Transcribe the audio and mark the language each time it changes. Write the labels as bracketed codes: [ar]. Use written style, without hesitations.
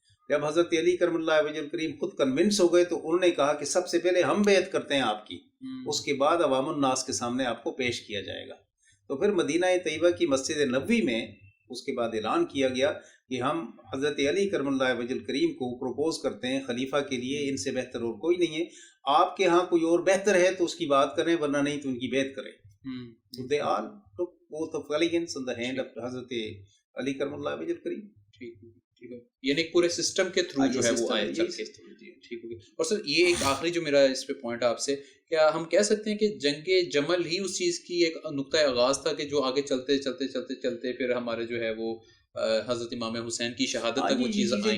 [ur] جب حضرت علی کرم اللہ وجہ کریم خود کنونس ہو گئے تو انہوں نے کہا کہ سب سے پہلے ہم بیعت کرتے ہیں آپ کی, اس کے بعد عوام الناس کے سامنے آپ کو پیش کیا جائے گا. تو پھر مدینہ طیبہ کی مسجد نبوی میں اس کے بعد اعلان کیا گیا کہ ہم حضرت علی کرم اللہ وجہ کریم کو پروپوز کرتے ہیں خلیفہ کے لیے, ان سے بہتر اور کوئی نہیں ہے. آپ کے ہاں کوئی اور بہتر ہے تو اس کی بات کریں, ورنہ نہیں تو ان کی بیعت کریں. [en] They all took oath of allegiance on the hand of حضرت علی کرم اللہ وجہ کریم. [ur] ٹھیک ہے, یعنی پورے سسٹم کے تھرو جو ہے وہ آئے چل کے. ٹھیک ہو گیا. اور سر یہ ایک آخری جو میرا اس پہ پوائنٹ ہے آپ سے, کیا ہم کہہ سکتے ہیں کہ جنگ جمل ہی اس چیز کی ایک نقطۂ آغاز تھا کہ جو آگے چلتے چلتے چلتے چلتے پھر ہمارے جو ہے وہ حضرت امام حسین کی شہادت تک وہ چیزیں